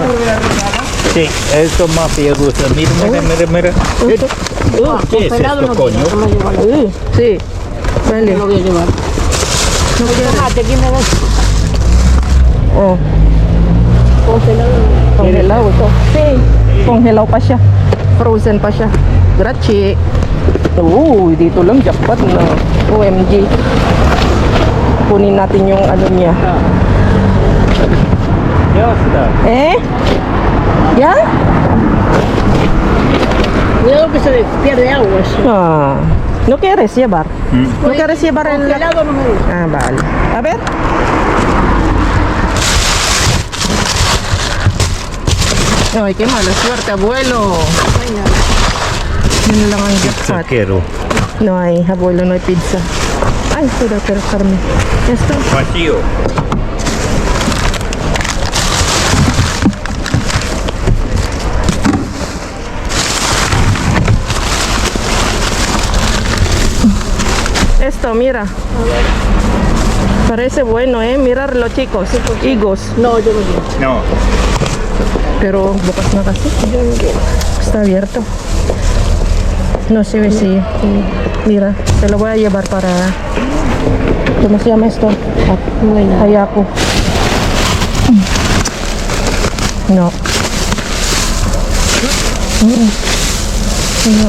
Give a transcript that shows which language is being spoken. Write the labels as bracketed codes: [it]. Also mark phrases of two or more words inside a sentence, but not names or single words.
[es] Sí, esto más gusta. Mira. ¿Qué es esto, coño? Sí. Vale. Lo voy a llevar. No quiero. Tomate, ¿quién me da? Oh, Congelado. [tl] congelado ito. Sí. Congelado pa siya. Frozen pa siya. Grachi. Uy, dito lang jackpot na. OMG. Kunin natin yung ano niya. [es] Ya está. Eh? ¿Ya? Cuidado que se le pierde agua eso. Ah, ¿no quieres llevar? ¿No quieres llevar el...? Congelado no me gusta. Ah, vale. A ver. Ay, qué mala suerte, abuelo. [tl] Yun lang ang jackpot. [es] Quiero. No hay, abuelo, no hay pizza. Ay, pero Carmen. Esto. Vacío. Esto, mira. Parece bueno, Mirarlo, chicos. Higos. No, yo no quiero. No. [tl] Pero bukas na kasi. [es] Está abierto. No se ve si... Mira, te lo voy a llevar para... ¿Cómo se llama esto? Hayako. No. No.